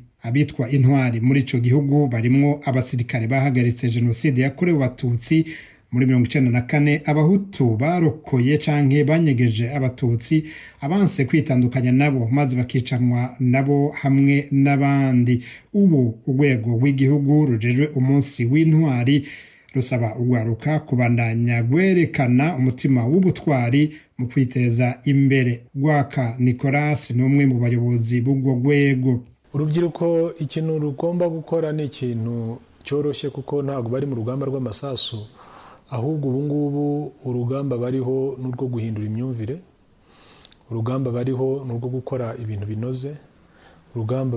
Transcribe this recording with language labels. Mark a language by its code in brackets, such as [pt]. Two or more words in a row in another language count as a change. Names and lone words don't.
[rn] Abitwa intwari muri ico gihugu barimwo abasirikare bahagaritse jenoside yakorewe Abatutsi muri 1994 abahutu barokoye canke banyegeje abatutsi abanse kwitandukanya nabo maze bakicanwa nabo hamwe n'abandi. Ubu urwego rw'igihugu rujejwe umunsi w'intwari rusaba urwaruka kubandanya gwerekana umutima w'ubutwari mu kwiteza imbere. Gwaka Nicolas ni umwe mu bayobozi b'ubwo rwego. [rw] Urubyiruko ikintu rugomba gukora ni ikintu cyoroshye kuko ntabwo bari mu rugamba rw'amasasu, ahubwo ubu ngubu urugamba bariho n'urwo guhindura imyumvire, urugamba bariho n'urwo gukora ibintu binoze, urugamba